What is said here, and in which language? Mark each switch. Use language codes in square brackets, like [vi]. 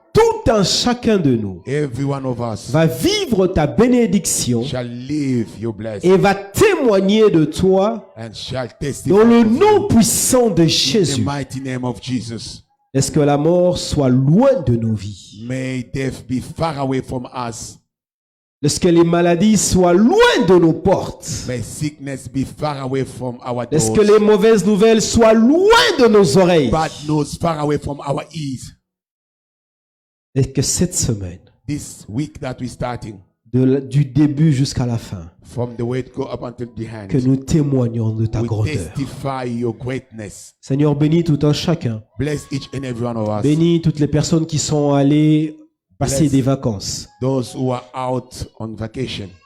[fr] tout un chacun de nous [en] every one of us [fr] va vivre ta bénédiction [en] shall live your blessing [fr] et va témoigner de toi [en] and shall testify [fr] dans le [en] of you. [fr] nom puissant de [en] In the [fr] Jésus. [en] mighty name of Jesus. [fr] Est-ce que la mort soit loin de nos vies? [en] May death be far away from us. [fr] Est-ce que les maladies soient loin de nos portes? [en] May sickness be far away from our [fr] Est-ce [en] doors. [fr] que les mauvaises nouvelles soient loin de nos oreilles? [en] Bad news far away from our ears. [fr] Et que cette semaine, [en] This week that we're starting, [fr] du début jusqu'à la fin, [en] from the word go up until the hand, [fr] que nous témoignons de ta [en] we [fr] grandeur. [en] testify your greatness. [fr] Seigneur, bénis tout un chacun. [en] Bless each and every one of us. [fr] Bénis toutes les personnes qui sont allées passer [en] Bless [fr] des vacances. [en] those who are out on vacation.